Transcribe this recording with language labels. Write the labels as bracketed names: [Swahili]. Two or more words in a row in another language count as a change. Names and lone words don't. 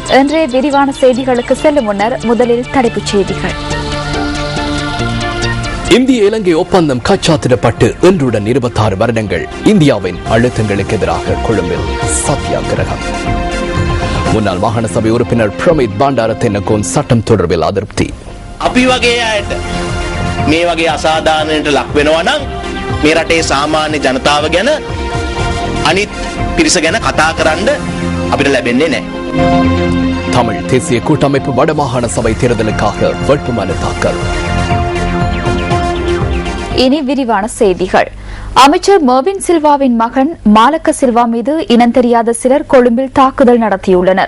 [Tamil] இன்றைய விரிவான செய்திகளுக்கு செல்லும் முன்னர் முதலில் தலைப்புச் செய்திகள். இந்திய இலங்கை ஒப்பந்தம் கைச்சாத்திடப்பட்டு இன்றுடன் 26 வருடங்கள். இந்தியாவின் அழுத்தங்களுக்கு எதிராக கொழும்பில் சத்தியாகிரகம். முன்னாள் மாகாண சபை உறுப்பினர் பிரமித் பண்டாரத்தினகோன் சட்டம் தொடர்பில் அதிருப்தி. [Sinhala] අපි වගේ අයට මේ වගේ අසාධාරණයට ලක් වෙනවා නම් මේ රටේ සාමාන්‍ය ජනතාව ගැන අනිත් පිරිස ගැන කතා කරන්න අපිට ලැබෙන්නේ නැහැ. [Tamil] தமிழ் தேசிய கூட்டமைப்பு வடமாகாண சபை தேர்தலுக்காக வேட்புமனு தாக்கல். இனி விரிவான செய்திகள். அமைச்சர் மர்வின் சில்வாவின் மகன் மாலக்க சில்வா மீது இனம் தெரியாத சிலர் கொழும்பில் தாக்குதல் நடத்தியுள்ளனர்.